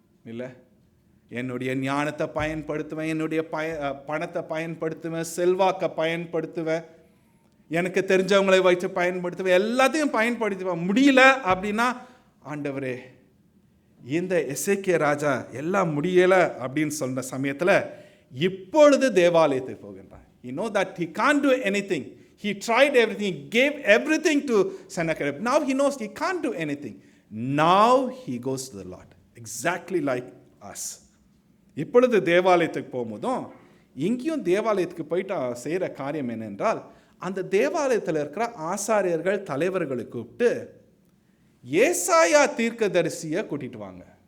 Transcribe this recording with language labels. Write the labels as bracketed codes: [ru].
[ta] இல்லை, என்னுடைய ஞானத்தை பயன்படுத்துவேன், என்னுடைய பணத்தை பயன்படுத்துவேன், செல்வாக்கை பயன்படுத்துவேன், எனக்கு தெரிஞ்சவங்களை வைத்து பயன்படுத்துவேன், எல்லாத்தையும் பயன்படுத்துவேன். முடியல அப்படின்னா, ஆண்டவரே, இந்த எசேக்கியா ராஜா எல்லாம் முடியலை அப்படின்னு சொன்ன சமயத்தில் இப்பொழுது தேவாலயத்துக்கு போகின்றான். [en] He know that he can't do anything. He tried everything. He gave everything to Sennacherib. Now he knows he can't do anything. Now he goes to the Lord. Exactly like us. [ta] இப்பொழுது தேவாலயத்துக்கு போகும்போதும் எங்கேயும் தேவாலயத்துக்கு போயிட்டு செய்கிற காரியம் என்னென்றால், அந்த தேவாலயத்தில் இருக்கிற ஆசாரியர்கள் தலைவர்களை கூப்பிட்டு ஏசாயா தீர்க்கதரிசியை கூட்டிட்டு வாங்க.